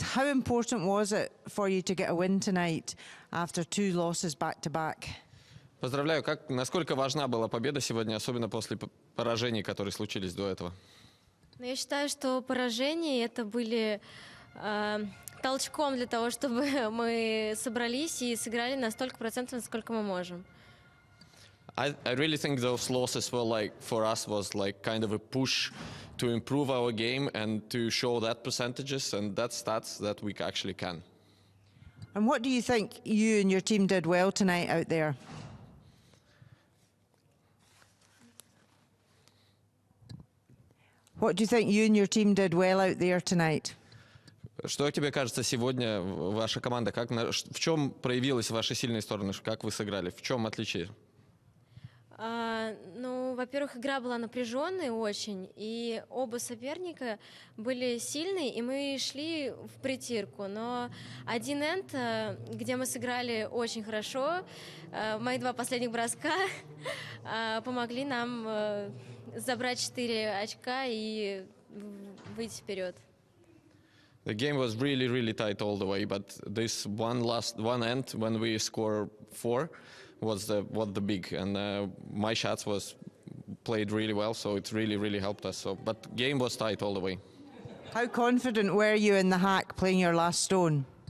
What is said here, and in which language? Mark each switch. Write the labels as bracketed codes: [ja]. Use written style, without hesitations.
[en] How important was it for you to get a win tonight after 2 losses back-to-back? [ru] Поздравляю. Насколько важна была победа сегодня, особенно после поражений, которые случились до этого? Я считаю, что поражения это были толчком для того, чтобы мы собрались и сыграли на столько процентов, насколько мы можем. [en] I really think those losses were like, for us, was like kind of a push to improve our game and to show that percentages and that stats that we actually can. And what do you think you and your team did well tonight out there? What do you think you and your team did well out there tonight? [ru] Что тебе кажется сегодня, ваша команда, в чем проявилась ваши сильные стороны, как вы сыграли, в чем отличие? Ну, во-первых, игра была напряженной очень, и оба соперника были сильные, и мы шли в притирку. Но один энд, где мы сыграли очень хорошо, мои 2 последних броска помогли нам забрать 4 очка и выйти вперед. [en] The game was really, really tight all the way, but this one end when we score 4 was the big, and my shots was played really well, so it really, really helped us. So, but game was tight all the way. How confident were you in the hack playing your last stone?